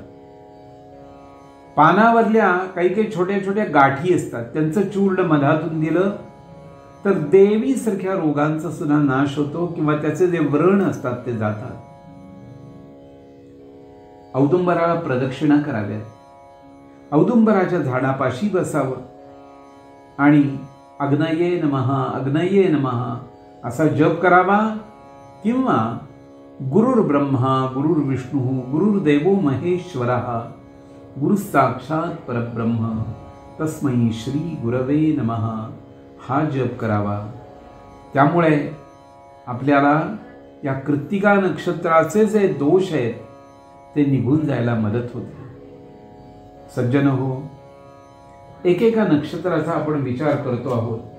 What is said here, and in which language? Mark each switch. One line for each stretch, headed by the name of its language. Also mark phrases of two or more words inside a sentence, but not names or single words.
Marathi: पानावरल्या काही काही छोट्या छोट्या गाठी असतात, त्यांचं चूर्ण मधातून दिलं तर देवीसारख्या रोगांचा सुद्धा नाश होतो किंवा त्याचे जे व्रण असतात ते जातात. औदुंबराला प्रदक्षिणा कराव्या, औदुंबराच्या झाडापाशी बसावं आणि
Sanskrit: अग्नये नमः अग्नये नमः
Marathi: असा जप करावा.
Sanskrit: किंवा गुरुर्ब्रह्मा गुरुर्विष्णू गुरुर्देवो महेश्वरः गुरु साक्षात परब्रह्म तस्मै श्री गुरवे नमः
Marathi: हा जप करावा. त्यामुळे आपल्याला या कृत्तिका नक्षत्राचे जे दोष आहेत ते निघून जायला मदत होते. सज्जन हो, एकेका नक्षत्राचा आपण विचार करतो आहोत.